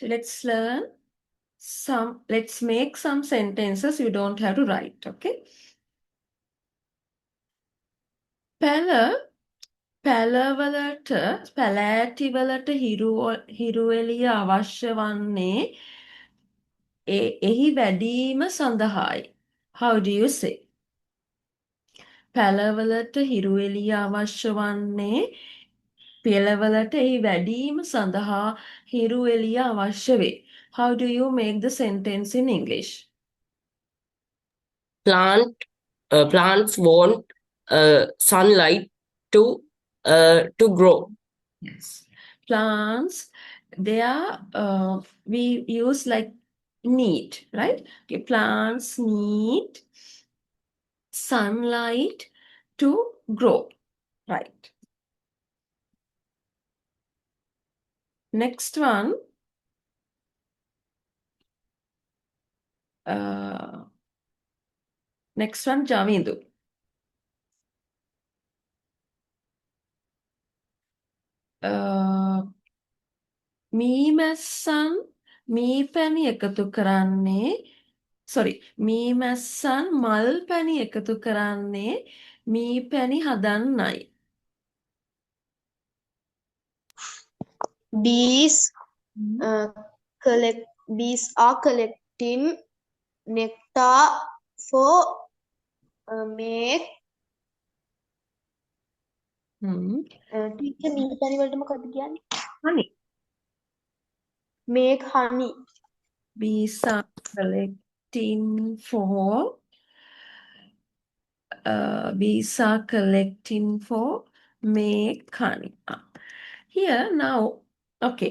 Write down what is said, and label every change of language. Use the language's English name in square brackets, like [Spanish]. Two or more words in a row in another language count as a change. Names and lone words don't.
[English] Let's learn let's make some sentences. You don't have to write. Okay. [Sinhala] පැලවලට පැලෑටිවලට හිරු එළිය අවශ්‍ය වන්නේ එහි වැඩීම සඳහායි. [English] How do you say? [Sinhala] පැලවලට හිරු එළිය අවශ්‍ය වන්නේ පෙළවලට එහි වැඩීම සඳහා හිරු එළිය අවශ්‍ය වේ. [English] How do you make the sentence in English? Plants want sunlight to grow. Yes. Plants, they are, we use like need, right? Okay, plants need sunlight to grow, right? Next one, Javindu. [Sinhala] මීමැස්සන් මීපැණි එකතු කරන්නේ මීමැස්සන් මල් පැණි එකතු කරන්නේ මීපැණි හදන්නයි. [English] Bees bees are collecting nectar for make teacher [Sinhala] මේ පැණි වලට මොකක්ද කියන්නේ? [English] Honey. Make honey. Bees are collecting for make honey. Here now, okay.